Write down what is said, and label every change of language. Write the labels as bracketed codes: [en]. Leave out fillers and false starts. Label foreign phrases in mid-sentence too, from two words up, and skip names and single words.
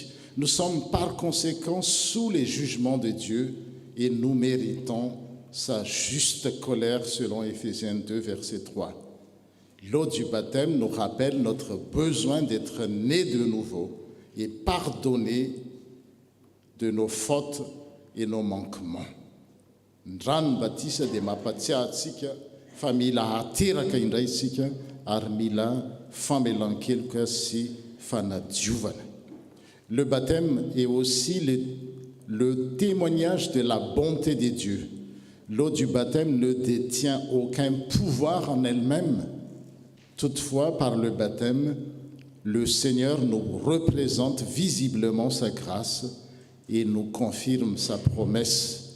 [fr] Nous sommes par conséquent sous les jugements de Dieu et nous méritons sa juste colère selon Éphésiens 2, verset 3. L'eau du baptême nous rappelle notre besoin d'être nés de nouveau et pardonner de nos fautes et nos manquements. [mg] Ndrano batisa dia mampatsiahantsika fa mila hateraka indray isika ary mila famelan-keloka sy fanadiovana. [fr] Le baptême est aussi le témoignage de la bonté de Dieu. L'eau du baptême ne détient aucun pouvoir en elle-même. Toutefois, par le baptême, le Seigneur nous représente visiblement sa grâce et nous confirme sa promesse.